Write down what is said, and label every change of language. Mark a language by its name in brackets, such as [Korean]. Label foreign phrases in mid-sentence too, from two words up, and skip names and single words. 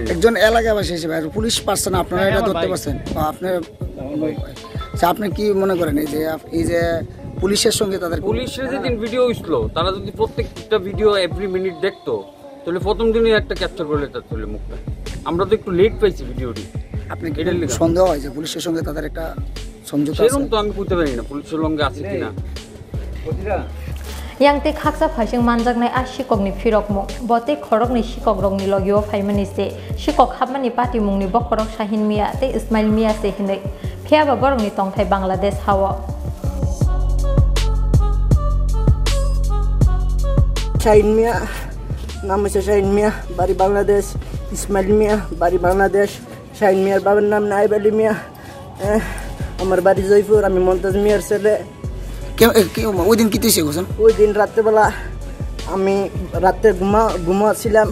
[Bangla] একজন এলাকাবাসী হিসেবে আর পুলিশ পাচ্ছেন আপনারা এটা ধরতে পারছেন আপনার আপনি কি মনে করেন এই যে পুলিশের সঙ্গে তাদের পুলিশের যেদিন ভিডিও হইছিল তারা যদি প্রত্যেকটা ভিডিও [English] every minute [Bangla] দেখতো তাহলে প্রথম দিনই একটা ক্যাপচার করে লেতার চলে মুখটা আমরা তো একটু লেট পাইছি ভিডিওটি আপনি এটা সন্দেহ হয় যে পুলিশের সঙ্গে তাদের একটা সমঝোতা সেরকম তো আমি করতে পারি না পুলিশের সঙ্গে আছে কিনা [Kok Borok] Yang te khaksa phasing manjaknai Sikok ni phirok mo bote khorok ni Sikok rok ni logio phaimani se Sikok habmani pati mungni bokhorok Shahin Miya te Ismail Miya se hinai phiaba borok ni tongthai Bangladesh hawa [Bangla] Shahin Miya নাম হচ্ছে শাহিন মিয়া, বাড়ি বাংলাদেশ। ইসমাইল মিয়া, বাড়ি বাংলাদেশ। শাহিন মিয়ার বাবার নাম নাইব আলী মিয়া। আমার বাড়ি জয়পুর। আমি মমতাজ মিয়ার ছেলে। ওই দিন কি তুইছে গোসন? ওই দিন রাত্রেবেলা আমি রাত্রে ঘুমাচ্ছিলাম।